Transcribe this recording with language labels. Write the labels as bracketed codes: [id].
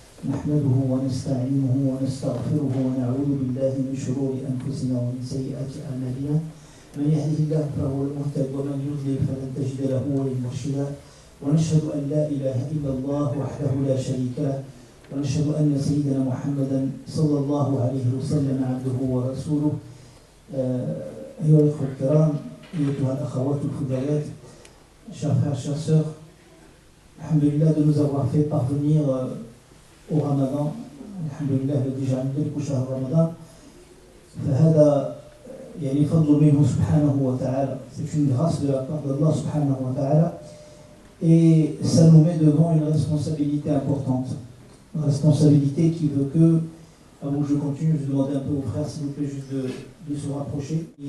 [ar] نحمده ونستعينه ونستغفره ونعوذ بالله من شرور أنفسنا ومن سيئات أعمالنا من يهده الله فهو المهتد ومن يضلل فلن تجد له وليا مرشدا ونشهد أن لا إله إلا الله وحده لا شريك له ونشهد أن سيدنا محمدا صلى الله عليه وسلم عبده ورسوله. أيها الأخوة الكرام، أيتها الأخوات الفضيلات, [fr] chers frères, chères sœurs, alhamdulillah de nous avoir fait parvenir au Ramadan. [ar] Alhamdulillah الذي جعل ذلك شهر رمضان فهذا يعني فضل منه سبحانه وتعالى. [fr] C'est une grâce de la part d'Allah [ar] subhanahu wa ta'ala [fr] et ça nous met devant une responsabilité importante. Une responsabilité qui veut que, avant que je continue, je demande un peu aux frères, s'il vous plaît, juste de se rapprocher.